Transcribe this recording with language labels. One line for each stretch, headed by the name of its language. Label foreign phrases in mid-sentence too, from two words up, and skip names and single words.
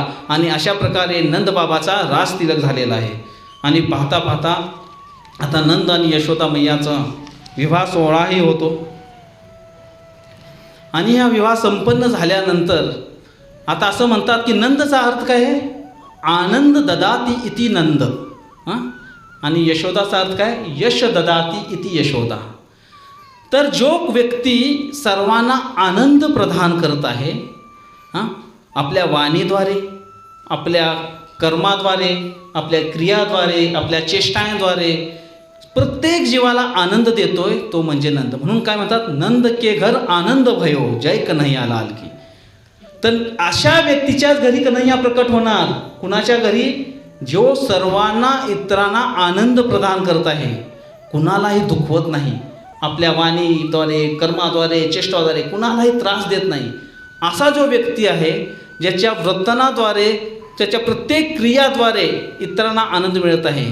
Marathi: आणि अशा प्रकारे नंदबाबाचा रास तिलक झालेला आहे. आणि पाहता पाहता आता नंद आणि यशोदा मैयाचा विवाह सोहळाही होतो. आणि हा विवाह संपन्न झाल्यानंतर आता असं म्हणतात की नंदचा अर्थ काय आहे,
Sanskrit: आनंद ददाती इति नंद.
Marathi: आणि यशोदाचा अर्थ काय,
Sanskrit: यश ददाती इति यशोदा.
Marathi: तर जो व्यक्ती सर्वांना आनंद प्रदान करत आहे, आपल्या वाणीद्वारे, आपल्या कर्माद्वारे, आपल्या क्रियाद्वारे, आपल्या चेष्टांद्वारे प्रत्येक जीवाला आनंद देतोय तो म्हणजे नंद. म्हणून काय म्हणतात,
Hindi: नंद के घर आनंद भयो जय कन्हैया लाल की.
Marathi: तर अशा व्यक्तीच्याच घरी कन्हैया प्रकट होणार. कुणाच्या घरी? जो सर्वांना इतरांना आनंद प्रदान करत आहे, कुणालाही दुखवत नाही, आपल्या वाणीद्वारे, कर्माद्वारे, चेष्टाद्वारे कुणालाही त्रास देत नाही. असा जो व्यक्ती आहे, ज्याच्या वर्तनाद्वारे, त्याच्या प्रत्येक क्रियाद्वारे इतरांना आनंद मिळत आहे.